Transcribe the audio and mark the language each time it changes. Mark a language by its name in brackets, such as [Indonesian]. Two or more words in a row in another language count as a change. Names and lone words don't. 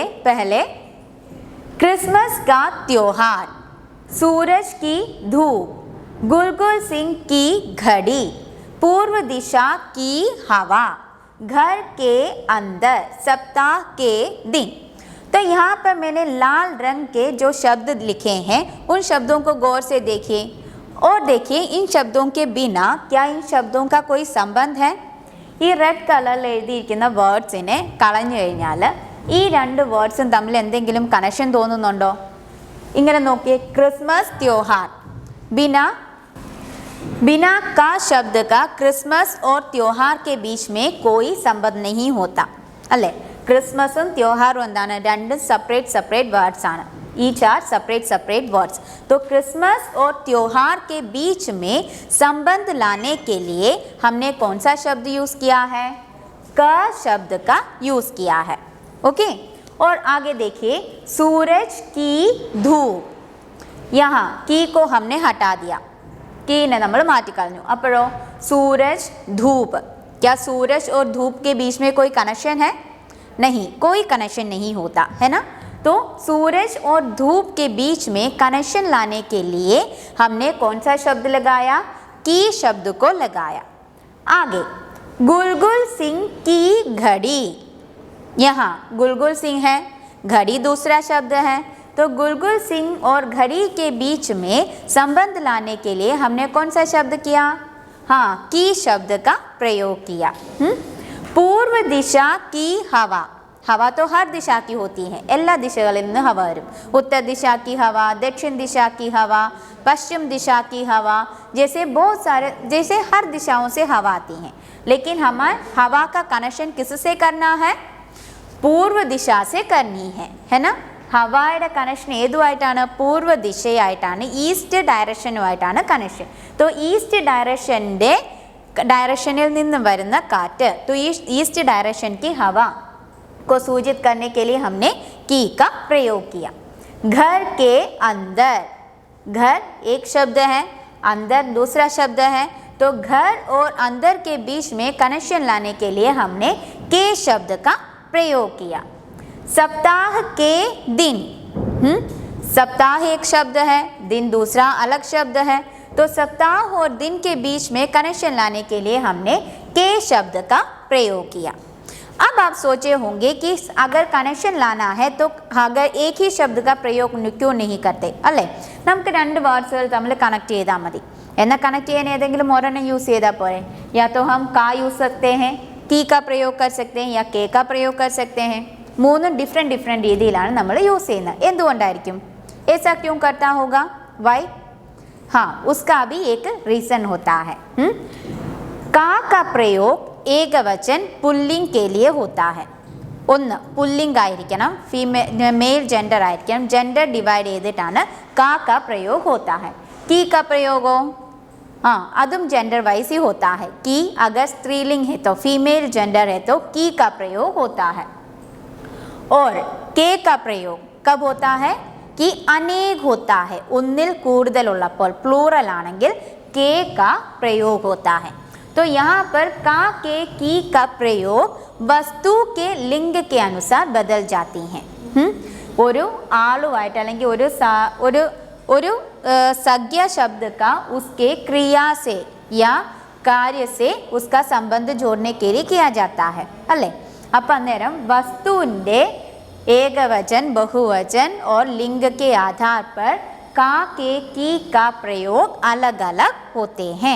[Hindi] पहले, क्रिसमस का त्योहार, सूरज की धूप, गुलगुल सिंह की घड़ी, पूर्व दिशा की हवा, घर के अंदर, सप्ताह के दिन। तो यहाँ पर मैंने लाल रंग के जो शब्द लिखे हैं उन शब्दों को गौर से देखिए और देखिए इन शब्दों के बिना क्या इन शब्दों का कोई संबंध है। [Malayalam] ഈ റെഡ് കളറിൽ എഴുതിയിരിക്കുന്ന വേർഡ്സിനെ കളഞ്ഞു കഴിഞ്ഞാൽ ഈ രണ്ട് വേർഡ്സും തമ്മിൽ എന്തെങ്കിലും കണക്ഷൻ തോന്നുന്നുണ്ടോ? ഇങ്ങനെ നോക്കിയേ, [Hindi] ക്രിസ്മസ് त्योहार, बिना का शब्द का क्रिसमस और त्योहार के बीच में कोई संबंध नहीं होता അല്ലേ? [Malayalam] ക്രിസ്മസും त्योहाറും എന്താണ്? രണ്ടും [English] separate words [Malayalam] ആണ്। [English] Each are separate words। [Hindi] तो क्रिसमस और त्योहार के बीच में संबंध लाने के लिए हमने कौन सा शब्द यूज किया है? क शब्द का यूज किया है। ओके, और आगे देखिए, सूरज की धूप, यहाँ की को हमने हटा दिया, की ने [Malayalam] നമ്മൾ മാറ്റിക്കളഞ്ഞു। [Hindi] അപ്പോഴോ सूरज धूप, क्या सूरज और धूप के बीच में कोई कनेक्शन है? नहीं, कोई कनेक्शन नहीं होता, है ना। तो सूरज और धूप के बीच में कनेक्शन लाने के लिए हमने कौन सा शब्द लगाया? की शब्द को लगाया। आगे, गुलगुल सिंह की घड़ी, यहाँ गुलगुल सिंह है, घड़ी दूसरा शब्द है। तो गुलगुल सिंह और घड़ी के बीच में संबंध लाने के लिए हमने कौन सा शब्द किया? हाँ, की शब्द का प्रयोग किया। पूर्व दिशा की हवा, हवा तो हर दिशा की होती है, [Malayalam] എല്ലാ ദിശകളിൽ നിന്ന് हवा വരും। [Hindi] उत्तर दिशा की हवा, दक्षिण दिशा की हवा, पश्चिम दिशा की हवा, जैसे बहुत सारे, जैसे हर दिशाओं से हवा आती हैं। लेकिन हमें हवा का कनेक्शन किससे करना है? पूर्व दिशा से करनी है ना। [Malayalam] ഹവയുടെ കണക്ഷൻ ഏതുമായിട്ടാണ്? പൂർവ്വ ദിശയായിട്ടാണ്, ഈസ്റ്റ് ഡയറക്ഷനുമായിട്ടാണ് കണക്ഷൻ। तो ഈസ്റ്റ് डायरेक्शनिൽ നിന്ന് വരുന്ന കാറ്റ്, [Hindi] तो [English] east direction [Hindi] की हवा को सूचित करने के लिए हमने की का प्रयोग किया। घर के अंदर, घर एक शब्द है, अंदर दूसरा शब्द है। तो घर और अंदर के बीच में कनेक्शन लाने के लिए हमने के शब्द का प्रयोग किया। सप्ताह के दिन, सप्ताह एक शब्द है, दिन दूसरा अलग शब्द है। तो सप्ताह और दिन के बीच में कनेक्शन लाने के लिए हमने के शब्द का प्रयोग किया। अब आप सोचे होंगे कि अगर कनेक्शन लाना है तो अगर एक ही शब्द का प्रयोग क्यों नहीं करते അല്ലേ? [Malayalam] നമുക്ക് രണ്ട് വേർഡ്സുകൾ തമ്മിൽ കണക്ട് ചെയ്താൽ മതി। എന്നാൽ കണക്ട് ചെയ്യാൻ ഏതെങ്കിലും ഒരെണ്ണം യൂസ് ചെയ്താൽ പോരെ? [Hindi] या तो हम का यूज सकते हैं, की का प्रयोग कर सकते हैं, या के का प्रयोग कर सकते हैं। [Malayalam] മൂന്നും ഡിഫറെൻറ്റ് രീതിയിലാണ് നമ്മൾ യൂസ് ചെയ്യുന്നത്। എന്തുകൊണ്ടായിരിക്കും? [Hindi] ऐसा क्यों करता होगा? वाई? हाँ, उसका भी एक रीज़न होता है। का प्रयोग एकवचन पुल्लिंग के लिए होता है। [Malayalam] ഒന്ന്, പുല്ലിംഗ് ആയിരിക്കണം, [English] male gender [Malayalam] ആയിരിക്കണം, [English] gender divide [Malayalam] ചെയ്തിട്ടാണ് [Hindi] का प्रयोग होता है। की का प्रयोग हो, हाँ, अदम जेंडर वाइज ही होता है। की अगर स्त्रीलिंग है तो फीमेल जेंडर है तो की का प्रयोग होता है। और के का प्रयोग कब होता है? कि अनेक होता है, [Malayalam] ഒന്നിൽ കൂടുതലുള്ളപ്പോൾ, പ്ലൂറൽ ആണെങ്കിൽ [Hindi] के का प्रयोग होता है। तो यहाँ पर का के की का प्रयोग वस्तु के लिंग के अनुसार बदल जाती हैं। [Malayalam] ഒരു ആളുമായിട്ട് അല്ലെങ്കിൽ ഒരു [Hindi] संज्ञा शब्द का उसके क्रिया से या कार्य से उसका संबंध जोड़ने के लिए किया जाता है अल्ले। [Malayalam] അപ്പം അന്നേരം വസ്തുവിൻ്റെ [Hindi] एकवचन, बहुवचन और लिंग के आधार पर का के की का प्रयोग अलग अलग होते हैं।